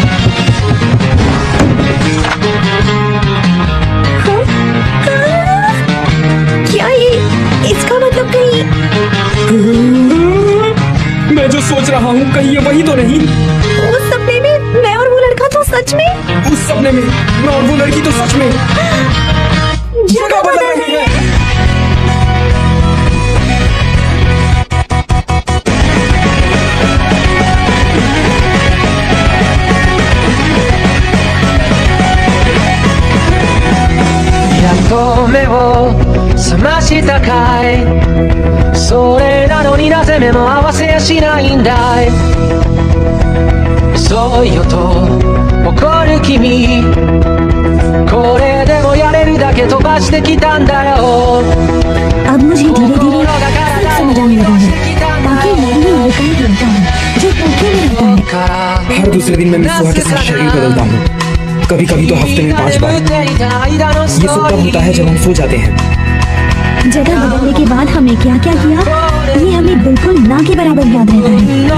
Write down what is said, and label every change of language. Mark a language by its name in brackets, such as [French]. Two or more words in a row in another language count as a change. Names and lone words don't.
[Hindi] क्या ये इसका मतलब कहीं? मैं जो सोच रहा हूँ कहीं ये वही तो नहीं? उस सपने में मैं और वो लड़का तो सच में? उस सपने में मैं और वो लड़की तो सच में जगह बदल रही है। [Japanese] やっと目を覚ましたかい、それなのになぜ目も合わせやしないんだい、遅いよと怒る君、これでもやれるだけ飛ばしてきたんだよ。 [Hindi] अब मुझे धीरे धीरे सब समझ आने लगा है। बाकी मैं भी वही लड़का हूँ जो धोखे में रहता है। हर दूसरे दिन मैं मित्सुहा के साथ शरीर बदलता हूँ। कभी कभी तो हफ्ते में 5 बार। ये सब तब होता है जब हम सो जाते हैं। जगह बदलने के बाद हमें क्या क्या किया ये हमें बिल्कुल ना के बराबर याद रहता है।